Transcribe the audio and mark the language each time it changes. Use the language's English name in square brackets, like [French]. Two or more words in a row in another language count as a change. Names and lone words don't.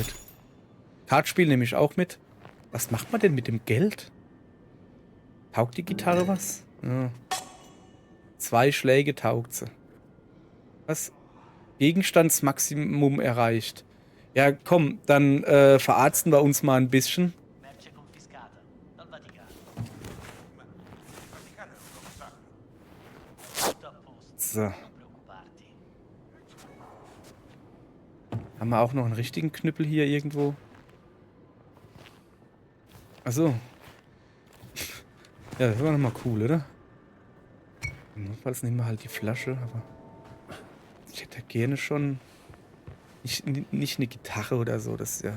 [German] Kartspiel nehme ich auch mit. Was macht man denn mit dem Geld? Taugt die Gitarre was? Ja. 2 Schläge taugt sie. Was? Gegenstandsmaximum erreicht. Ja, komm, dann verarzten wir uns mal ein bisschen. [Italian] Merce confiscata dal Vaticano. Tutto a posto. [German] So. [Italian] Non preoccuparti. [German] Haben wir auch noch einen richtigen Knüppel hier irgendwo? Achso. Ja, das war nochmal cool, oder? Notfalls nehmen wir halt die Flasche, aber ich hätte gerne schon nicht eine Gitarre oder so, das ist ja...